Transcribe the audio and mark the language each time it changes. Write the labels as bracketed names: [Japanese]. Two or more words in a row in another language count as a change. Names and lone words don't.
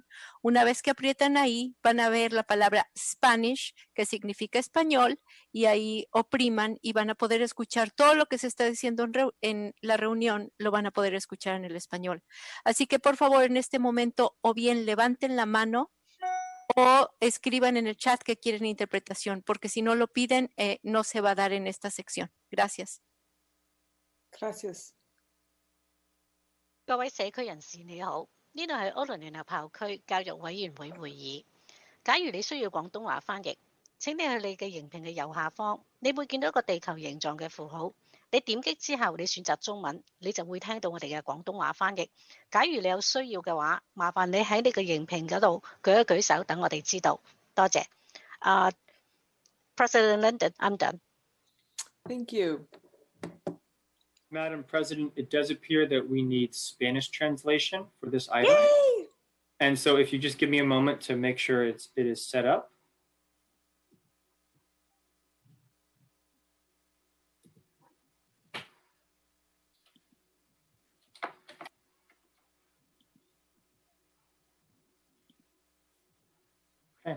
[Spanish] Una vez que aprietan ahí, van a ver la palabra Spanish, que significa español, y ahí opriman y van a poder escuchar todo lo que se está diciendo en la reunión, lo van a poder escuchar en el español. Así que, por favor, en este momento, o bien levanten la mano o escriban en el chat que quieren interpretación, porque si no lo piden, no se va a dar en esta sección. Gracias. Gracias. [Cantonese] 各位社區人士你好，呢度係柯倫聯合校區教育委員會會議。假如你需要廣東話翻譯，請你去你嘅熒屏嘅右下方，你會見到一個地球形狀嘅符號。你點擊之後，你選擇中文，你就會聽到我哋嘅廣東話翻譯。假如你有需要嘅話，麻煩你喺你嘅熒屏嗰度舉一舉手，等我哋知道。 [English] 多謝。President London, I'm done. Thank you. Madam President, it does appear that we need Spanish translation for this item. Yay! And so if you just give me a moment to make sure it is set up. Okay.